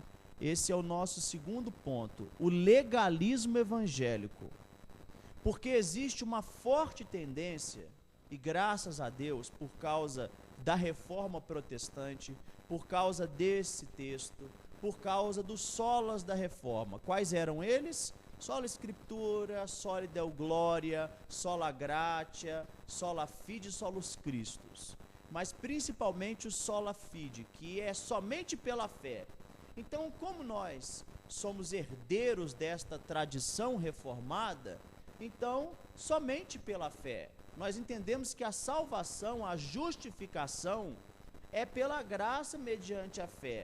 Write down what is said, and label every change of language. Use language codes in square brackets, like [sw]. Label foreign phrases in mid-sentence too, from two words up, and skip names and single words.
[pt] Esse é o nosso segundo ponto, o legalismo evangélico. Porque existe uma forte tendência, e graças a Deus, por causa da reforma protestante, por causa desse texto, por causa dos solas da reforma. Quais eram eles? [la] Sola Escritura, sola Deo Gloria, sola Gratia, sola Fide, solus Christus. [pt] Mas principalmente o [la] sola Fide, [pt] que é somente pela fé. Então, como nós somos herdeiros desta tradição reformada, então, somente pela fé. Nós entendemos que a salvação, a justificação, é pela graça mediante a fé.